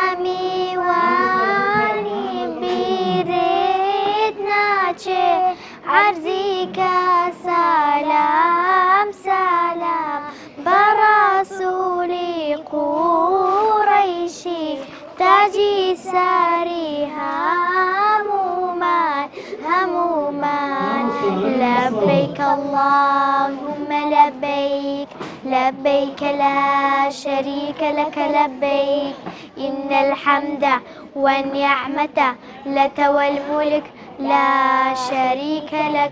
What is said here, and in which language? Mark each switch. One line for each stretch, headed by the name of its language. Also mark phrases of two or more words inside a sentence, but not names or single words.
Central Kurdish: میوانی بیرت ناچێ عەرزی کە سالام سالام بە ڕەسوولی قوڕەیشی تاجی ساری هەموومان
Arabic: لبیک اللهم لبیک لبیک لا شریک لك لبیک إن الحمد والنعمة لك والملك لا شريك لك